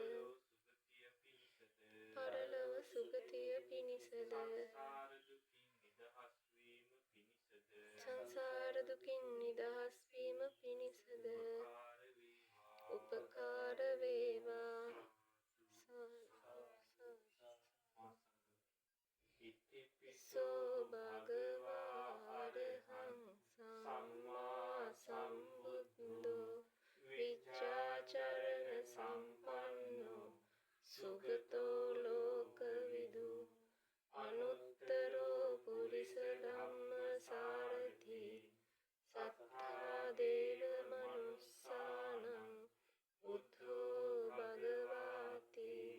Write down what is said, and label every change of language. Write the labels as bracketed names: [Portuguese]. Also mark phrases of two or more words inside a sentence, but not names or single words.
[Sinhala] පරලොව සුගතිය පිණිසද සංසාර දුකින් නිදහස් වීම පිණිසද උපකාර වේවා [Pali] ඉතිපිසෝ භගවා අරහං සම්මා සම්බුද්ධෝ විචාචරණ සම්පන්නෝ සුගතෝ ලෝකවිදු අනුත්තරෝ පුරිස ධම්මසාරථි සත්තා දේව මනුස්සානං බුද්ධෝ භගවාති